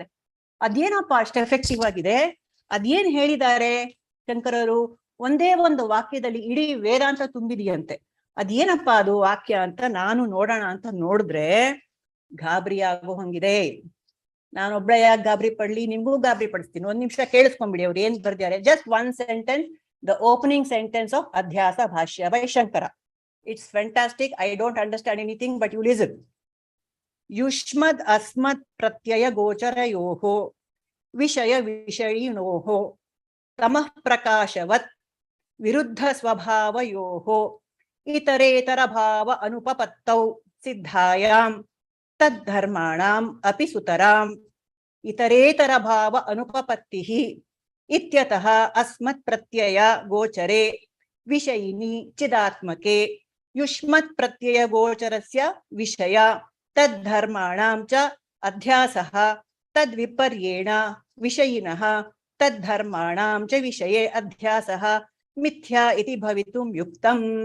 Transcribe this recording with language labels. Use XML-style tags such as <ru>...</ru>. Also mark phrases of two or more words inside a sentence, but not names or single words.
<kn>ಅದೇನಪ್ಪ ಅಷ್ಟು ಎಫೆಕ್ಟಿವ್ ಆಗಿದೆ? ಅದೇನ್ ಹೇಳಿದ್ದಾರೆ ಶಂಕರರು? ಒಂದೇ ಒಂದು ವಾಕ್ಯದಲ್ಲಿ ಇಡೀ ವೇದಾಂತ ತುಂಬಿದೆಯಂತೆ. ಅದೇನಪ್ಪ ಅದು ವಾಕ್ಯ ಅಂತ ನಾನು ನೋಡೋಣ ಅಂತ ನೋಡಿದ್ರೆ ಗಾಬರಿ ಆಗೋ ಹಂಗಿದೆ. ನಾನೊಬ್ಳ ಯಾಕೆ ಗಾಬರಿ ಪಡ್ಲಿ, ನಿಮ್ಗೂ ಗಾಬರಿ ಪಡಿಸ್ತೀನಿ. 1 ನಿಮಿಷ ಕೇಳಿಸ್ಕೊಂಡ್ಬಿಡಿ ಅವ್ರು ಏನ್ ಬರ್ದಿದ್ದಾರೆ.</kn> <en>ಜಸ್ಟ್ 1 sentence, the opening sentence of Adhyasa Bhashya by Shankara. It's fantastic. I don't understand anything, but you listen.</en> <sa>युष्मद् अस्मद् प्रत्यय गोचरयोः विषय विषयिणोः तमः प्रकाशवत् विरुद्ध स्वभावयोः इतरेतर भाव अनुपपत्तौ सिद्धायाम् ತದ್ದರ್ಮಾಣಾಂ ಅಪಿ ಸುತರಾಂ ಇತರೇತರ ಭಾವ ಅನುಪಪತ್ತಿ ಇತ್ಯತಃ ಅಸ್ಮತ್ ಪ್ರತ್ಯಯ ಗೋಚರೆ ವಿಷಯಿನಿ ಚಿದಾತ್ಮಕೆ ಯುಷ್ಮತ್ ಪ್ರತ್ಯಯ ಗೋಚರಸ್ಯ ವಿಷಯ ತದ್ಧರ್ಮಾಣಾಂ ಚ ಅಧ್ಯಾಸಃ ತದ್ವಿಪರ್ಯೇಣ ವಿಷಯಿನಃ ತದ್ಧರ್ಮಾಣಾಂ ಚ ವಿಷಯೇ ಅಧ್ಯಾಸಃ ಮಿಥ್ಯಾ ಇತಿ ಭವಿತುಂ ಯುಕ್ತಂ.</sa>